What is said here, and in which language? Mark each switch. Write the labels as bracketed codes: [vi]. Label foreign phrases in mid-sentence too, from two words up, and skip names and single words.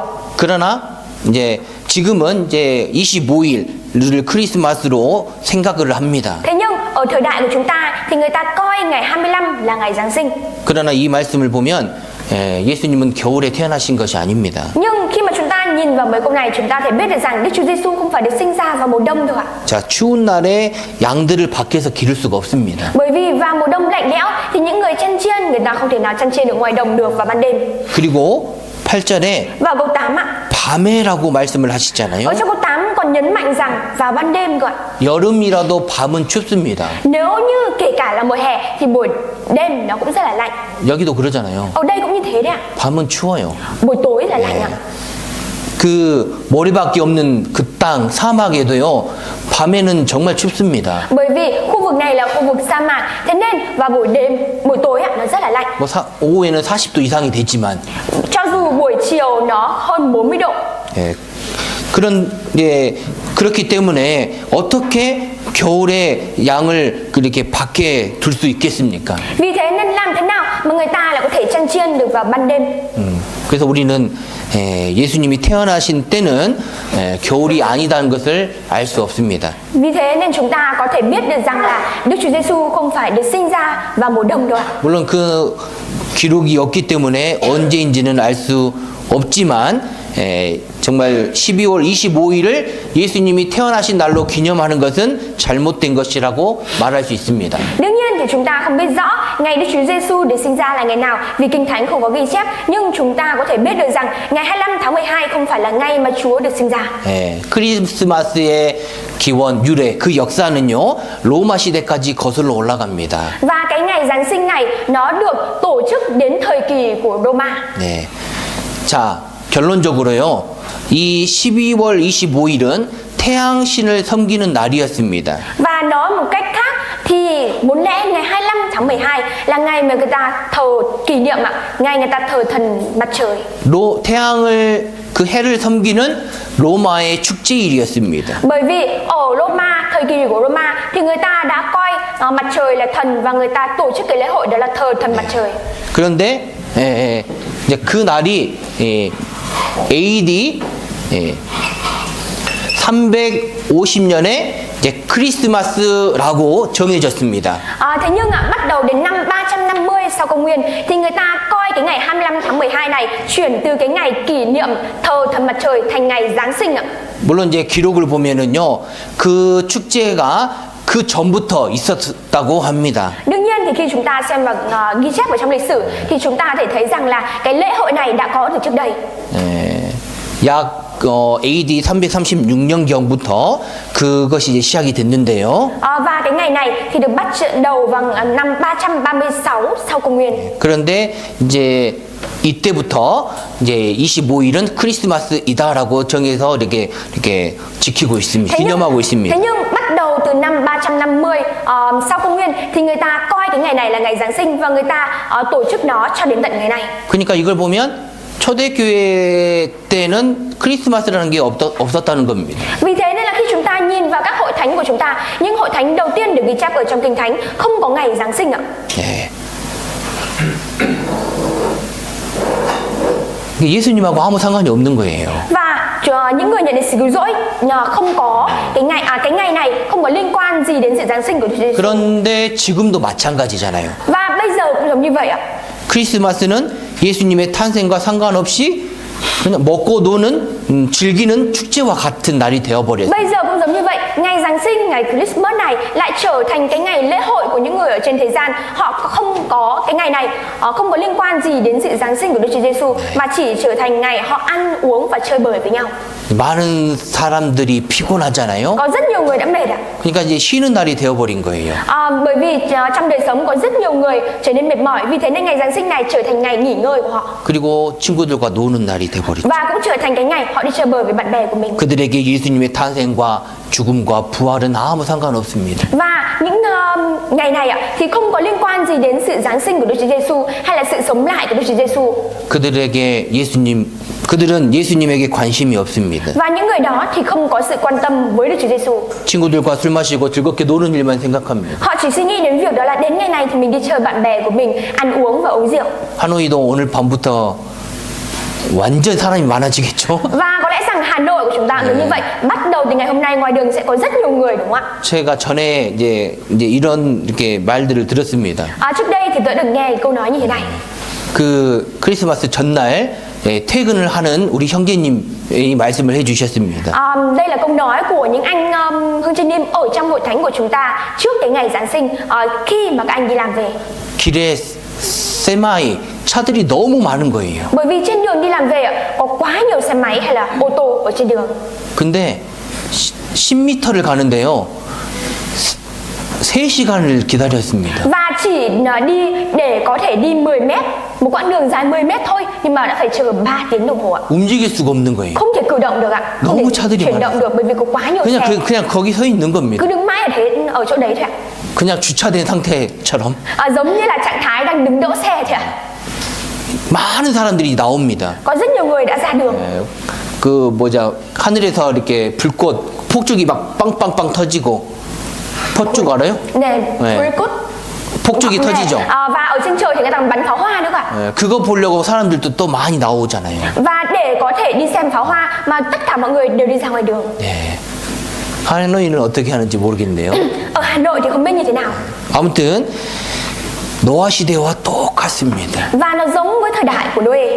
[ko] 그러나 이제 지금은 이제 25일을 크리스마스로 생각을 합니다. [vi] Thế nhưng ở thời đại của chúng ta thì người ta coi ngày 25 là ngày Giáng sinh. [ko] 그러나 이 말씀을 보면 예수님은 겨울에 태어나신 것이 아닙니다. [vi] Nhưng khi mà chúng ta nhìn vào mấy câu này chúng ta thể biết được rằng Đức Chúa Giêsu không phải được sinh ra vào mùa đông đâu ạ. [ko] 자, 추운 날에 양들을 밖에서 기를 수가 없습니다. [vi] Bởi vì vào mùa đông lạnh lẽo thì những người chăn chiên người ta không thể nào chăn chiên ở ngoài đồng được vào ban đêm. [ko] 그리고 8절에 [vi] Vào câu 8 ạ. [ko] 밤에라고 말씀을 하시잖아요. [vi] Ở trong câu 8 còn nhấn mạnh rằng vào ban đêm cơ ạ. [ko] 여름이라도 밤은 춥습니다. [vi] Nếu như kể cả là mùa hè thì buổi đêm nó cũng rất là lạnh. [ko] 여기도 그러잖아요. [vi] Ở đây cũng như thế đấy ạ. [ko] 밤은 추워요. [vi] Buổi tối là lạnh ạ. [ko] 그 머리밖에 없는 그 땅 사막에도요. 밤에는 정말 춥습니다. [vi] Bởi vì khu vực này là khu vực sa mạc, thế nên vào buổi đêm, buổi tối ạ nó rất là lạnh. [ko] 뭐 오후에는 40도 이상이 되지만 [vi] Cho dù buổi chiều nó hơn 40 độ. [ko] 예, 그렇기 때문에 어떻게 겨울에 양을 그렇게 밖에 둘 수 있겠습니까? [vi] Vì thế nên làm thế nào mà người ta lại có thể chăn chiên được vào ban đêm? [ko] 그래서 우리는 예수님이 태어나신 때는 겨울이 아니다는 것을 알 수 없습니다. [vi] Vì thế nên chúng ta có thể biết được rằng là Đức Chúa Giêsu không phải được sinh ra vào mùa đông đâu ạ. [ko] 물론 그 기록이 없기 때문에 언제인지는 알 수 없지만 정말 12월 25일을 예수님이 태어나신 날로 기념하는 것은 잘못된 것이라고 말할 수 있습니다. [vi] Đương nhiên thì chúng ta không biết rõ ngày Đức Chúa Giêsu được sinh ra là ngày nào vì Kinh Thánh không có ghi chép, nhưng chúng ta có thể biết được rằng ngày 25 tháng 12 không phải là ngày mà Chúa được sinh ra. [ko] 크리스마스의 기원, 유래, 그 역사는요 로마 시대까지 거슬러 올라갑니다. [vi] Và cái ngày Giáng sinh này nó được tổ chức đến thời kỳ của Roma. [ko] 네. 자, 결론적으로요. 이 12월 25일은 태양신을 섬기는 날이었습니다. [vi] Và nói một cách khác thì muốn lẽ ngày 25 tháng 12 là ngày mà người ta thờ kỷ niệm ạ, ngày người ta thờ thần mặt trời. [ko] 그 해를 섬기는 로마의 축제일이었습니다. [vi] Bởi vì ở Roma, thời kỳ của Roma thì người ta đã coi mặt trời là thần và người ta tổ chức cái lễ hội đó là thờ thần mặt trời. [ko] 그런데 이제 그 날이 AD 350년에 이제 크리스마스라고 정해졌습니다. [vi] Thế nhưng bắt đầu đến năm 350 sau công nguyên thì người ta coi cái ngày 25 tháng 12 này chuyển từ cái ngày kỷ niệm thờ thần mặt trời thành ngày Giáng sinh ạ. [ko] 물론 이제 기록을 보면은요, 그 축제가 그 전부터 있었다고 합니다. [vi] Đương nhiên thì khi chúng ta xem và ghi chép ở trong lịch sử thì chúng ta có thể thấy rằng là cái lễ hội này đã có từ trước đây. [ko] 약 AD 336년경부터 그것이 이제 시작이 됐는데요. [vi] Và cái ngày này thì được bắt đầu vào năm 336 sau công nguyên. [ko] 그런데 이제 이때부터 이제 25일은 크리스마스이다라고 정해서 이렇게 지키고 있습니다. 기념하고 있습니다. [vi] Thế nhưng bắt đầu từ năm 350 sau công nguyên thì người ta coi cái ngày này là ngày Giáng sinh và người ta tổ chức nó cho đến tận ngày nay. [ko] 그러니까 이걸 보면 초대교회 때는 크리스마스라는 게 없었다는 겁니다. [vi] Vì thế nên là khi chúng ta nhìn vào các hội thánh của chúng ta, những hội thánh đầu tiên được ghi chép ở trong Kinh Thánh không có ngày Giáng sinh ạ. [ko] 네. 예수님하고 아무 상관이 없는 거예요. [vi] Và những người nhận được sự cứu rỗi không có cái ngày này không có liên quan gì đến sự Giáng sinh của Chúa Giêsu. [ko] 그런데 지금도 마찬가지잖아요. [vi] Và bây giờ cũng giống như vậy ạ. [ko] 크리스마스는 예수님의 탄생과 상관없이 그냥 먹고 노는 즐기는 축제와 같은 날이 되어버렸어요. [vi] Bây giờ cũng giống như vậy, ngày Giáng sinh, ngày Christmas này lại trở thành cái ngày lễ hội của những người ở trên thế gian. Họ không có cái ngày này, không có liên quan gì đến sự Giáng sinh của Đức Chúa Giêsu, mà chỉ trở thành ngày họ ăn uống và chơi bời với nhau. [ko] 많은 사람들이 피곤하잖아요. [vi] Có rất nhiều người đã mệt ạ. [ko] 그러니까 이제 쉬는 날이 되어버린 거예요. [vi] Bởi vì trong đời sống có rất nhiều người trở nên mệt mỏi, vì thế nên ngày Giáng sinh này trở thành ngày nghỉ ngơi của họ. [ko] 그리고 친구들과 노는 날이 되어버렸죠. [vi] Và cũng trở thành cái ngày họ đi chơi bời với bạn bè của mình. [ko] 그들에게 예수님의 탄생과 죽음과 부활은 아무 상관없습니다. [vi] Và những ngày này ạ thì không có liên quan gì đến sự Giáng sinh của Đức Chúa Giêsu hay là sự sống lại của Đức Chúa Giêsu. [ko] 그들은 예수님에게 관심이 없습니다. [vi] Và những người đó thì không có sự quan tâm với Đức Chúa Giêsu. [ko] 친구들과 술 마시고 즐겁게 노는 일만 생각합니다. [vi] Họ chỉ suy nghĩ đến việc đó là đến ngày này thì mình đi chơi bạn bè của mình, ăn uống và uống rượu. [ko] 하노이도 오늘 밤부터 완전 사람이 많아지겠죠? [vi] Và có lẽ rằng Hà Nội của chúng ta cũng như vậy. Bắt đầu từ ngày hôm nay ngoài đường sẽ có rất nhiều người, đúng không ạ? [ko] 제가 전에 이제 이런 이렇게 말들을 들었습니다. [vi] Trước đây thì tôi được nghe câu nói như thế này. [ko] 그 크리스마스 전날 퇴근을 하는 우리 형제님이 말씀을 해주셨습니다. [vi] Đây là câu nói của những anh Hương Trinh Niêm ở trong hội thánh của chúng ta trước cái ngày Giáng sinh, khi mà các anh đi làm về. [ko] 길에 세마이 차들이 너무 많은 거예요. [vi] Bởi vì trên đường đi làm về có quá nhiều xe máy hay là ô tô ở trên đường. [ko] 근데 10m를 가는데요. 3시간을 기다렸습니다. [vi] Và chỉ đi để có thể đi 10 mét, một quãng đường dài 10 mét thôi, nhưng mà đã phải chờ 3 tiếng đồng hồ ạ. [ko] 움직일 수가 없는 거예요. [vi] Không thể cử động được ạ. Không [ko] 너무 [vi] thể [ko] 차들이 [vi] chuyển động [ko] 많아요. [vi] được bởi vì có quá nhiều xe. [ko] 그냥 거기 서 있는 겁니다. [vi] Cứ đứng mãi ở thế ở chỗ đấy thôi ạ. [ko] 그냥 주차된 상태처럼 [vi] Giống như là trạng thái đang đứng đỗ xe thôi ạ. [ko] 많은 사람들이 나옵니다. [vi] Có rất nhiều người đã ra đường. [ko] 하늘에서 이렇게 불꽃 폭죽이 막 빵빵빵 터지고 폭죽 알아요? Nè, 네. 불꽃. 폭죽이 터지죠. [vi] Và ở trên trời thì người ta bắn pháo hoa nữa cả. [ko] 그거 보려고 사람들도 또 많이 나오잖아요. [vi] Và để có thể đi xem pháo hoa mà tất cả mọi người đều đi ra ngoài đường. [ko] 네. 하노이는 어떻게 하는지 모르겠네요. [vi] Ở Hà Nội thì không biết như thế nào. [ko] 아무튼 노아 시대와 똑같습니다. [vi] Và nó giống với thời đại của Noe.